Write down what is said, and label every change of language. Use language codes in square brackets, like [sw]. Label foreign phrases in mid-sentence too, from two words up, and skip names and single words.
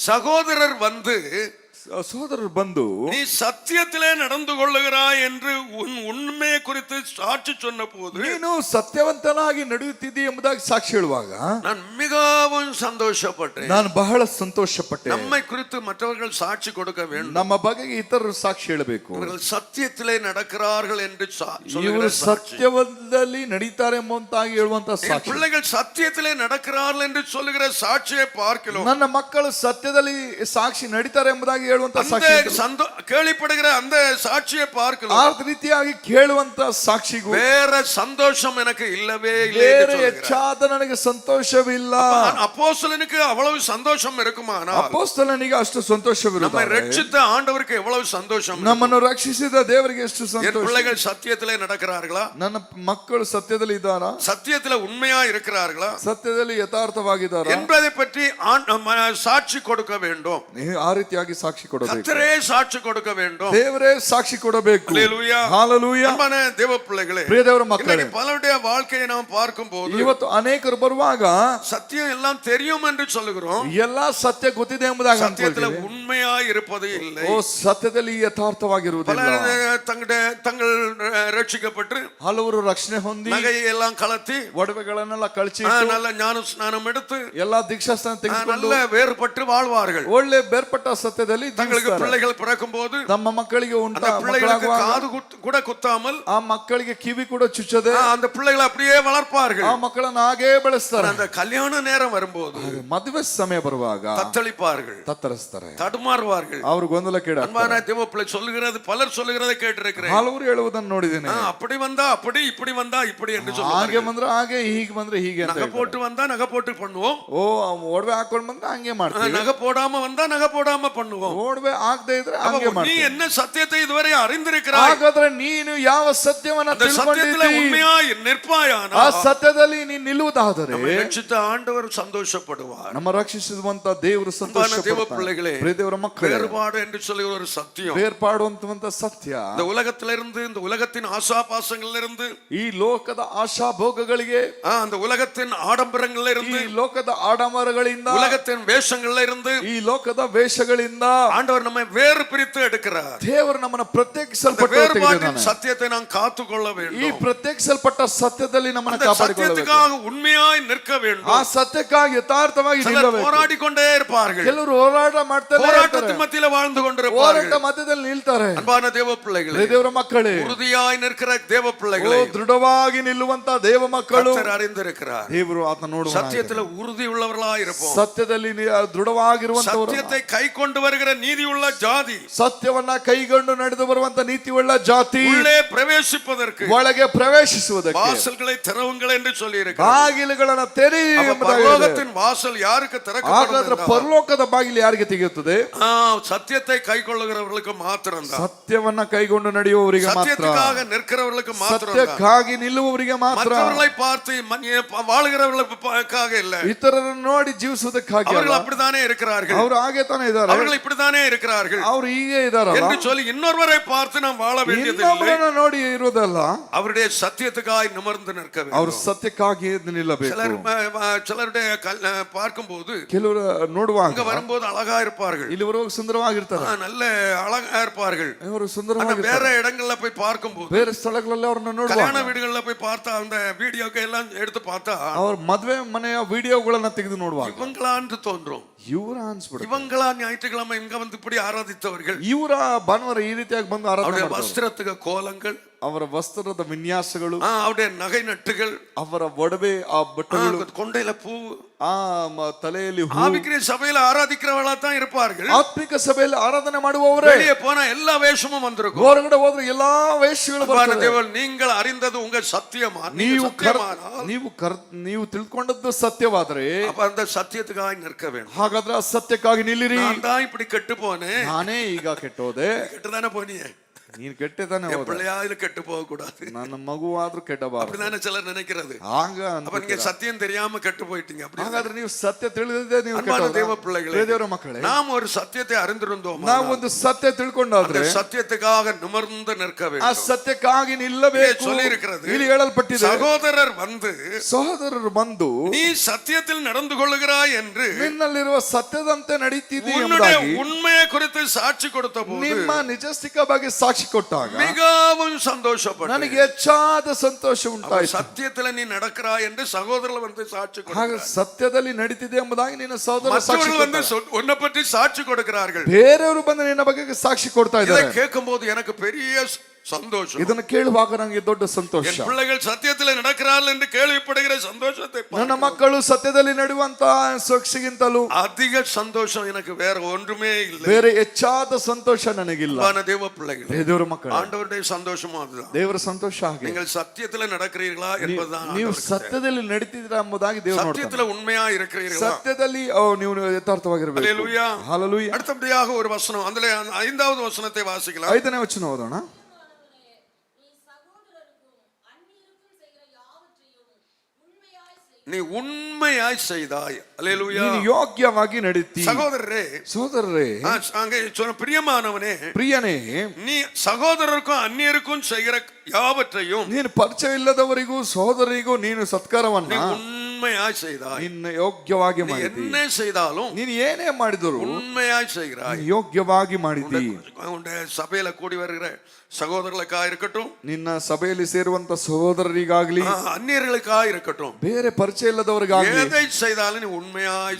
[ta] சகோதரர் வந்து [kn] ಸಹೋದರರು ಬಂದು [ta] நீ சத்தியத்திலே நடந்து கொள்ளுகிறாய் என்று உன் உண்மையை குறித்து சாட்சி சொன்ன போது [kn] ನೀನು ಸತ್ಯವಂತನಾಗಿ ನಡೆಯುತ್ತಿದ್ದಿ ಎಂಬುದಾಗಿ ಸಾಕ್ಷಿ ಹೇಳುವಾಗ [ta] நான் மிகவும் சந்தோஷப்பட்டேன். [kn] ನಾನು ಬಹಳ ಸಂತೋಷಪಟ್ಟೆ. [ta] நம்மை குறித்து மற்றவர்கள் சாட்சி கொடுக்க வேண்டும். [kn] ನಮ್ಮ ಬಗೆಗೆ ಇತರರು ಸಾಕ್ಷಿ ಹೇಳಬೇಕು. [ta] இவர்கள் சத்தியத்திலே நடக்கிறார்கள் என்று சொல்லுகிற [kn] ಇವರು [ta] சாட்சி. [kn] ಸತ್ಯದಲ್ಲಿ ನಡೀತಾರೆ ಎಂಬುದಾಗಿ ಹೇಳುವಂತ [ta] என் [kn] ಸಾಕ್ಷಿ. [ta] பிள்ளைகள் சத்தியத்திலே நடக்கிறார்கள் என்று சொல்லுகிற சாட்சியை பார்க்கிறோம். [kn] ನನ್ನ ಮಕ್ಕಳು ಸತ್ಯದಲ್ಲಿ ಸಾಕ್ಷಿ ನಡೀತಾರೆ ಎಂಬುದಾಗಿ ಹೇಳುವಂತ ಸಾಕ್ಷಿ, [ta] கேள்விப்படுகிற அந்த சாட்சியை பார்க்கலாம். [kn] ಆ ರೀತಿಯಾಗಿ ಕೇಳುವಂತ ಸಾಕ್ಷಿಗೂ [ta] வேற சந்தோஷம் எனக்கு இல்லவே இல்லை [kn] ಬೇರೆ [ta] என்று சொல்கிறார். [kn] ಹೆಚ್ಚಾದ ನನಗೆ ಸಂತೋಷವಿಲ್ಲ. [ta] அப்போஸ்தலனுக்கு அவ்வளவு சந்தோஷம் இருக்குமானால் [kn] ಅಪೊಸ್ತಲನಿಗೆ ಅಷ್ಟು [ta] நம்மை [kn] ಸಂತೋಷವಿರುತ್ತದೆ. [ta] ரட்சித்த ஆண்டவருக்கு எவ்வளவு சந்தோஷம்? [kn] ನಮ್ಮನ್ನು ರಕ್ಷಿಸಿದ ದೇವರಿಗೆ ಎಷ್ಟು [ta] என் [kn] ಸಂತೋಷ. [ta] பிள்ளைகள் சத்தியத்திலே நடக்கிறார்களா? [kn] ನನ್ನ ಮಕ್ಕಳು ಸತ್ಯದಲ್ಲಿ ಇದ್ದಾರಾ? [ta] சத்தியத்திலே உண்மையா இருக்கிறார்களா [kn] ಸತ್ಯದಲ್ಲಿ ಯಥಾರ್ಥವಾಗಿದ್ದಾರಾ [ta] என்பதை பற்றி சாட்சி கொடுக்க வேண்டும். [kn] ಆ ರೀತಿಯಾಗಿ ಸಾಕ್ಷಿ ಕೊಡಬೇಕು. [ta] கர்த்தரே சாட்சி கொடுக்க வேண்டும். [kn] ದೇವರೇ ಸಾಕ್ಷಿ ಕೊಡಬೇಕು. [ta] ஹல்லேலூயா. [kn] ಹಲ್ಲೆಲೂಯಾ. [ta] அன்பான தேவ பிள்ளைகளே, [kn] ಪ್ರಿಯ ದೇವರ ಮಕ್ಕಳೇ, [ta] இன்னைக்கு பலருடைய வாழ்க்கையை நாம் பார்க்கும்போது [kn] ಇವತ್ತು ಅನೇಕರು ಬರುವಾಗ [ta] சத்தியம் எல்லாம் தெரியும் என்று சொல்லுகிறோம். [kn] ಎಲ್ಲಾ ಸತ್ಯ ಗೊತ್ತಿದೆ ಎಂಬುದಾಗಿ [ta] சத்தியத்துல [kn] ಅನ್ಕೊಳ್ತೀವಿ. [ta] உண்மையா இருப்பது இல்லை. [kn] ಓ ಸತ್ಯದಲ್ಲಿ ಯಥಾರ್ಥವಾಗಿರುವುದಿಲ್ಲ. [ta] பலர் தங்கள் ரட்சிக்கப்பட்டு [kn] ಹಲವರು ರಕ್ಷಣೆ ಹೊಂದಿ [ta] நகையை எல்லாம் கலத்தி [kn] ಒಡವೆಗಳನ್ನೆಲ್ಲ ಕಳಚಿ [ta] நல்ல ஞான ಸ್ನಾனம் எடுத்து [kn] ಎಲ್ಲಾ ದೀಕ್ಷಾಸ್ನಾನ ತೆಗೆದುಕೊಂಡು [ta] நல்ல வேறுபட்டு வாழ்வார்கள். [kn] ಒಳ್ಳೆ ಬೇರ್ಪಟ್ಟ ಸತ್ಯದಲ್ಲಿ [ta] தங்களுக்கு [kn] ಜೀವಿಸ್ತಾರೆ. [ta] பிள்ளைகள் பிறக்கும் போது [kn] ತಮ್ಮ ಮಕ್ಕಳಿಗೆ [ta] அந்த பிள்ளைகளுக்கு காது கூட குத்தாமல் [kn] ಆ ಮಕ್ಕಳಿಗೆ ಕಿವಿ ಕೂಡ ಚುಚ್ಚದೆ [ta] அந்த பிள்ளைகளை அப்படியே வளர்ப்பார்கள். [kn] ಆ ಮಕ್ಕಳನ್ನ ಹಾಗೇ ಬೆಳೆಸ್ತಾರೆ. [ta] அந்த கல்யாண நேரம் வரும்போது [kn] ಮದುವೆ ಸಮಯ ಬರುವಾಗ [ta] தத்தளிப்பார்கள், [kn] ತತ್ತರಿಸ್ತಾರೆ, [ta] தடுமாறுவார்கள். [kn] ಅವರು ಗೊಂದಲಕ್ಕೀಡಾಗ್ತಾರೆ. [ta] அன்பான தேவ பிள்ளை சொல்லுகிறது, பலர் சொல்லுகிறதை கேட்டிருக்கிறேன். [kn] ಹಲವರು ಹೇಳುವುದನ್ನು ನೋಡಿದ್ದೇನೆ. [ta] அப்படி வந்தா அப்படி, இப்படி வந்தா இப்படி என்று [kn] ಹಾಗೆ [ta] சொல்லுவார்கள். [kn] ಬಂದ್ರೆ ಹಾಗೆ, ಹೀಗೆ ಬಂದ್ರೆ ಹೀಗೆ ಅಂತ [ta] நகை [kn] ಹೇಳ್ತಾರೆ. [ta] போட்டு வந்தா நகை போட்டு பண்ணுவோம், [kn] ಓ ಒಡವೆ ಹಾಕೊಂಡ್ ಬಂದ್ರೆ ಹಂಗೆ ಮಾಡ್ತೀವಿ. [ta] நகை போடாம வந்தா நகை போடாம பண்ணுவோம். [kn] ಒಡವೆ ಆಗದೆ ಇದ್ರೆ [ta] அப்ப [kn] ಹಂಗೆ [ta] நீ [kn] ಮಾಡ್ತೀವಿ. [ta] என்ன சத்தியத்தை இதுவரை அறிந்திருக்கிறாய்? [kn] ಹಾಗಾದ್ರೆ ನೀನು ಯಾವ ಸತ್ಯವನ್ನ [ta] அந்த சத்தியத்துல [kn] ತಿಳ್ಕೊಂಡಿದ್ದೀ, [ta] உண்மையாய் நிற்பாயானா [kn] ಆ ಸತ್ಯದಲ್ಲಿ ನೀನು ನಿಲ್ಲುವುದಾದರೆ [ta] நம்மை ரட்சித்த ஆண்டவர் சந்தோஷப்படுவார். [kn] ನಮ್ಮ ರಕ್ಷಿಸುವಂತ ದೇವರು [ta] அன்பான தேவ [kn] ಸಂತೋಷ. [ta] பிள்ளைகளே, [kn] ಪ್ರಿಯ ದೇವರ ಮಕ್ಕಳೇ, [ta] வேறுபாடு என்று சொல்லி ஒரு சத்தியம் [kn] ಬೇರ್ಪಾಡುವಂತ ಸತ್ಯ [ta] இந்த உலகத்திலிருந்து, இந்த உலகத்தின் ஆசாபாசங்களிலிருந்து, [kn] ಈ ಲೋಕದ ಆಶಾ ಭೋಗಗಳಿಗೆ, [ta] அந்த உலகத்தின் ஆடம்பரங்கள்ல [kn] ಈ [ta] இருந்து, [kn] ಲೋಕದ ಆಡಂಬರಗಳಿಂದ, [ta] உலகத்தின் வேஷங்கள்ல இருந்து [kn] ಈ ಲೋಕದ ವೇಷಗಳಿಂದ [ta] ஆண்டவர் நம்மை வேறு பிரித்து எடுக்கிறார். [kn] ದೇವರು ನಮ್ಮನ್ನು [ta] அந்த [kn] ಪ್ರತ್ಯೇಕಿಸಲ್ಪಟ್ಟ [ta] வேறுபாட்டின் சத்தியத்தை நாம் காத்துக்கொள்ள [kn] ಈ [ta] வேண்டும். [kn] ಪ್ರತ್ಯೇಕಿಸಲ್ಪಟ್ಟ ಸತ್ಯದಲ್ಲಿ ನಮ್ಮನ್ನು [ta] அந்த [kn] ಕಾಪಾಡಿಕೊಳ್ಳಬೇಕು. [ta] சத்தியத்துக்காக உண்மையாய் நிற்க [kn] ಆ [ta] வேண்டும். [kn] ಸತ್ಯಕ್ಕಾಗಿ ಯಥಾರ್ಥವಾಗಿ [ta] சிலர் [kn] ನಿಲ್ಲಬೇಕು. [ta] போராடி கொண்டே இருப்பார்கள், [kn] ಕೆಲವರು ಹೋರಾಟ ಮಾಡ್ತಾರೆ, [ta] போராட்டத்தின் மத்தியில வாழ்ந்து [kn] ಹೋರಾಟ [ta] கொண்டிருப்பார்கள். [kn] ಮಧ್ಯದಲ್ಲಿ ನಿಲ್ತಾರೆ. [ta] அன்பான தேவ பிள்ளைகளே, [kn] ದೇವರ ಮಕ್ಕಳೇ, [ta] உறுதியாய் நிற்கிற தேவ [kn] ಓ [ta] பிள்ளைகளே, [kn] ದೃಢವಾಗಿ ನಿಲ್ಲುವಂತ ದೇವ ಮಕ್ಕಳು [ta] கர்த்தர் அறிந்திருக்கிறார். [kn] ದೇವರು ಆತ ನೋಡುವ [ta] சத்தியத்துல உறுதி உள்ளவர்களாய் இருப்போம். [kn] ಸತ್ಯದಲ್ಲಿ ದೃಢವಾಗಿರುವಂತವರು, [ta] சத்தியத்தை கை கொண்டு வருகிற நீதியுள்ள ஜாதி [kn] ಸತ್ಯವನ್ನ ಕೈಗೊಂಡು ನಡೆದು ಬರುವಂತ ನೀತಿಯುಳ್ಳ ಜಾತಿ [ta] உள்ளே பிரவேசிப்பதற்கு [kn] ಒಳಗೆ ಪ್ರವೇಶಿಸುವುದಕ್ಕೆ [ta] வாசல்களை திறவுங்கள் என்று சொல்லி இருக்கிறார். [kn] ಬಾಗಿಲುಗಳನ್ನ ತೆರಿ ಎಂಬುದಾಗಿ ಹೇಳಿದೆ. [ta] பரலோகத்தின் வாசல் யாருக்கு திறக்கப்படும் [kn] ಹಾಗಾದ್ರೆ [ta] என்றால், [kn] ಪರಲೋಕದ ಬಾಗಿಲು ಯಾರಿಗೆ ತೆಗೆಯುತ್ತದೆ? [ta] சத்தியத்தை கைக்கொள்ளுகிறவர்களுக்கு மாத்திரம்தான், [kn] ಸತ್ಯವನ್ನ ಕೈಗೊಂಡು ನಡೆಯುವವರಿಗೆ ಮಾತ್ರ, [ta] சத்தியத்துக்காக நிற்கிறவர்களுக்கு மாத்திரம், [kn] ಸತ್ಯಕ್ಕಾಗಿ ನಿಲ್ಲುವವರಿಗೆ ಮಾತ್ರ, [ta] மற்றவர்களை பார்த்து வாழுகிறவர்களுக்காக இல்ல. [kn] ಇತರರನ್ನು ನೋಡಿ ಜೀವಿಸುವುದಕ್ಕಾಗಿ [ta] அவர்கள் [kn] ಅಲ್ಲ. [ta] அப்படித்தானே இருக்கிறார்கள், [kn] ಅವರು ಹಾಗೆ ತಾನೇ ಇದ್ದಾರೆ, [ta] அவர்கள் இப்படித்தானே இருக்கிறார்கள் [kn] ಅವರು ಹೀಗೆ ಇದಾರಲ್ಲ [ta] என்று சொல்லி இன்னொருவரை பார்த்து நாம் வாழ வேண்டியதில்லை. [kn] ಇನ್ನೊಬ್ಬರನ್ನ ನೋಡಿ ಇರುವುದಲ್ಲ, [ta] அவருடைய சத்தியத்துக்காய் நிமிர்ந்து நிற்க [kn] ಅವರು [ta] வேண்டும். [kn] ಸತ್ಯಕ್ಕಾಗಿ ನಿಲ್ಲಬೇಕು. [ta] சிலருடைய பார்க்கும்போது [kn] ಕೆಲವರು ನೋಡುವಾಗ [ta] அங்க வரும்போது அழகா இருப்பார்கள், [kn] ಇಲ್ಲಿ ಬರುವಾಗ ಸುಂದರವಾಗಿರ್ತಾರೆ, [ta] நல்ல அழகா இருப்பார்கள். [kn] ಇವರು [ta] ஆனா [kn] ಸುಂದರವಾಗಿರ್ತಾರೆ. [ta] வேற இடங்கள்ல போய் பார்க்கும்போது, [kn] ಬೇರೆ ಸ್ಥಳಗಳಲ್ಲಿ ಅವ್ರನ್ನ [ta] கல்யாண [kn] ನೋಡುವಾಗ, [ta] வீடுகள்ல போய் பார்த்தா, அந்த வீடியோக்கு எல்லாம் எடுத்து பார்த்தா [kn] ಅವ್ರ ಮದ್ವೆ ಮನೆಯ ವಿಡಿಯೋಗಳನ್ನ ತೆಗೆದು ನೋಡುವಾಗ [ta] இவங்களான்னு தோன்றும். [kn] ಇವರ ಅನ್ಸ್ಬಿಡುತ್ತೆ, [ta] இவங்களா ஞாயிற்றுக்கிழமை இங்க வந்து இப்படி ஆராதித்தவர்கள், [kn] ಇವರ ಭಾನುವಾರ ಈ ರೀತಿಯಾಗಿ ಬಂದು ಆರಾಧನೆ [ta] அவருடைய [kn] ಮಾಡ್ತಾರೆ. [ta] வஸ்திரத்துக்கு கோலங்கள், [kn] ಅವರ ವಸ್ತ್ರದ ವಿನ್ಯಾಸಗಳು, [ta] அவருடைய நகை நட்டுகள், [kn] ಅವರ ಒಡವೆ, ಆ ಬಟ್ಟೆಗಳು, [ta] கொண்டையில பூ, [kn] ಆ ತಲೆಯಲ್ಲಿ ಹೂ. [ta] ஆவிக்குரிய சபையில ஆராதிக்கிறவளா தான் இருப்பார்கள். [kn] ಆತ್ಮಿಕ ಸಭೆಯಲ್ಲಿ ಆರಾಧನೆ ಮಾಡುವವರೇ. [ta] வெளியே போனா எல்லா வேஷமும் வந்திருக்கும். [kn] ಹೊರಗಡೆ ಹೋದ್ರೆ ಎಲ್ಲಾ ವೇಷಗಳು ಬರ್ತವೆ. [ta] தேவன், நீங்கள் அறிந்தது உங்க சத்தியமா? [kn] ನೀವು ತಿಳ್ಕೊಂಡದ್ದು ಸತ್ಯವಾದ್ರೆ [ta] அப்ப அந்த சத்தியத்துக்காக நிற்க வேண்டும். [kn] ಹಾಗಾದ್ರೆ ಆ ಸತ್ಯಕ್ಕಾಗಿ ನಿಲ್ಲಿರಿ. [ta] நான் தான் இப்படி கெட்டு போனேன், [kn] ನಾನೇ ಈಗ ಕೆಟ್ಟೋದೆ. [ta] கெட்டுதானே போனியே, [kn] ನೀನ್ ಕೆಟ್ಟೆ ತಾನೆ [ta] என் [kn] ಹೋದ, [ta] பிள்ளையாவது கெட்டு போக கூடாது, [kn] ನನ್ನ ಮಗುವಾದ್ರೂ ಕೆಟ್ಟಬಾರದು. [ta] அப்படிதானே சிலர் நினைக்கிறது. [kn] ಆಗ [ta] அப்ப நீங்க சத்தியம் தெரியாம கெட்டு போயிட்டீங்க. அப்படி [kn] ಹಾಗಾದ್ರೆ ನೀವು ಸತ್ಯ ತಿಳಿದಿದ್ದೆ ನೀವು [ta] அன்பான [kn] ಕೆಟ್ಟೋದ? [ta] தேவ பிள்ளைகளே, [kn] ದೇವರ ಮಕ್ಕಳೇ, [ta] நாம் ஒரு சத்தியத்தை அறிந்திருந்தோம், [kn] ನಾವು ಒಂದು ಸತ್ಯ ತಿಳ್ಕೊಂಡಾದ್ರೆ [ta] சத்தியத்துக்காக நிமிர்ந்து நிற்க [kn] ಆ [ta] வேண்டும். [kn] ಸತ್ಯಕ್ಕಾಗಿ ನಿಲ್ಲಬೇಕು. [ta] சொல்லி இருக்கிறது, [kn] ಇಲ್ಲಿ ಹೇಳಲ್ಪಟ್ಟಿದೆ, [ta] சகோதரர் வந்து [kn] ಸಹೋದರರು ಬಂದು [ta] நீ சத்தியத்தில் நடந்து கொள்ளுகிறாய் என்று [kn] ನಿನ್ನಲ್ಲಿರುವ ಸತ್ಯದಂತೆ ನಡೀತಿದೆ [ta] உன்னுடைய [kn] ಎಂಬುದಾಗಿ [ta] உண்மையை குறித்து சாட்சி கொடுத்த போது [kn] ನಿಮ್ಮ ನಿಜಸ್ತಿಕ ಬಗ್ಗೆ ಸಾಕ್ಷಿ ಕೊಟ್ಟಾಗ [ta] மிகவும் சந்தோஷப்பட்டேன். [kn] ನನಗೆ ಹೆಚ್ಚಾದ ಸಂತೋಷ ಉಂಟಾಯಿತು. [ta] சத்தியத்துல நீ நடக்கிறாய் என்று சகோதரர்கள் வந்து சாட்சி [kn] ಹಾಗೆ [ta] கொடுக்கிறார்கள். [kn] ಸತ್ಯದಲ್ಲಿ ನಡೀತಿದೆ ಎಂಬುದಾಗಿ ನಿನ್ನ ಸಹೋದರ ಸಾಕ್ಷಿ [ta] மற்றவர்கள் வந்து [kn] ಕೊಡ್ತಾರೆ. [ta] உன்னை பற்றி சாட்சி கொடுக்கிறார்கள். [kn] ಬೇರೆಯವರು ಬಂದು ನಿನ್ನ ಬಗ್ಗೆ ಸಾಕ್ಷಿ ಕೊಡ್ತಾ [ta] இதை [kn] ಇದ್ದಾರೆ. [ta] கேட்கும்போது எனக்கு பெரிய சந்தோஷம். [kn] ಇದನ್ನು ಕೇಳುವಾಗ ನನಗೆ ದೊಡ್ಡ ಸಂತೋಷ. [ta] என் பிள்ளைகள் சத்தியத்தில் நடக்கிறார்கள் என்று கேள்விப்படுகிற சந்தோஷத்தை [kn] ನನ್ನ ಮಕ್ಕಳು ಸತ್ಯದಲ್ಲಿ ನಡೆಯುವಂತ ಸೊಗಸಿಗಿಂತಲೂ [ta] அதிக சந்தோஷம் எனக்கு வேற ஒன்றுமே இல்லை. [kn] ಬೇರೆ ಹೆಚ್ಚಾದ ಸಂತೋಷ ನನಗಿಲ್ಲ. [ta] அன்பான தேவ பிள்ளைகளே, [kn] ದೇವರ ಮಕ್ಕಳು, [ta] ஆண்டவருடைய சந்தோஷமும் அதுதான். [kn] ದೇವರ ಸಂತೋಷ ಹಾಗೆ [ta] நீங்கள் சத்தியத்தில் நடக்கிறீர்களா என்பதுதான் [kn] ನೀವು [ta] ஆண்டவருக்கு [kn] ಸತ್ಯದಲ್ಲಿ ನಡೀತಿದ್ದೀರಾ ಎಂಬುದಾಗಿ ದೇವರು ನೋಡ್ತಾನೆ. [ta] சத்தியத்துல உண்மையா இருக்கிறீர்களா? [kn] ಸತ್ಯದಲ್ಲಿ ನೀವು ಯಥಾರ್ಥವಾಗಿರಬೇಕು. [ta] அல்லேலூயா. [kn] ಹಲ್ಲೆಲೂಯಾ. [ta] அடுத்தபடியாக ஒரு வசனம், அதுல 5வது வசனத்தை வாசிக்கலாம். [kn] 5ನೇ ವಚನ ಓದೋಣ. [ta] நீ உண்மையாய் செய்தாய். அல்லேலூயா. [kn] ನೀನು ಯೋಗ್ಯವಾಗಿ ನಡೀತಿ. [ta] சகோதரரே, [kn] ಸಹೋದರರೇ, [ta] அங்கே சொன்ன பிரியமானவனே, [kn] ಪ್ರಿಯನೇ, [ta] நீ சகோதரருக்கும் அந்நியருக்கும் செய்கிற யாவற்றையும் [kn] ನೀನು ಪರಿಚಯವಿಲ್ಲದವರಿಗೂ ಸಹೋದರಿಗೂ ನೀನು ಸತ್ಕಾರವನ್ನ [ta] நீ உண்மையாய் செய்தாய். [kn] ನಿನ್ನ ಯೋಗ್ಯವಾಗಿ [ta] நீ [kn] ಮಾಡಿದಿ. [ta] என்ன செய்தாலும் [kn] ನೀನು ಏನೇ ಮಾಡಿದರು [ta] உண்மையாய் செய்கிறாய். [kn] ನೀನು ಯೋಗ್ಯವಾಗಿ ಮಾಡಿದಿ. [ta] உன்னுடைய சபையில கூடி வருகிற சகோதரர்களுக்காக இருக்கட்டும், [kn] ನಿನ್ನ ಸಭೆಯಲ್ಲಿ ಸೇರುವಂತ ಸಹೋದರರಿಗಾಗ್ಲಿ, [ta] அந்நியர்களுக்காக இருக்கட்டும், [kn] ಬೇರೆ ಪರಿಚಯ ಇಲ್ಲದವರಿಗಾಗ್ಲಿ, [ta] எதை செய்தாலும் நீ உண்மையாய்